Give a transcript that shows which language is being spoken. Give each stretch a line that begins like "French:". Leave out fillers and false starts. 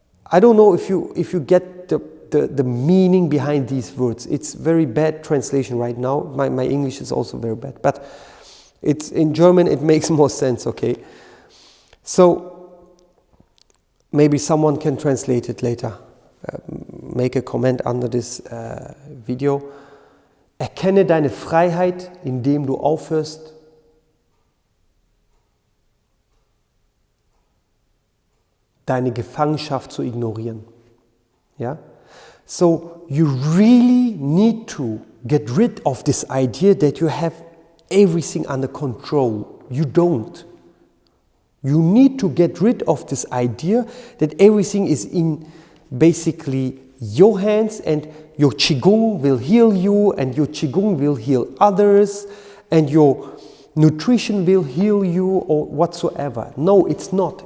English: I don't know if you get the meaning behind these words. It's very bad translation right now. My English is also very bad, but it's in German it makes more sense, okay? So maybe someone can translate it later. Make a comment under this video.
German: Erkenne deine Freiheit, indem du aufhörst, deine Gefangenschaft zu ignorieren.
English: Yeah? So you really need to get rid of this idea that you have everything under control. You don't. You need to get rid of this idea that everything is in basically your hands, and your Qigong will heal you, and your Qigong will heal others, and your nutrition will heal you, or whatsoever. No, it's not.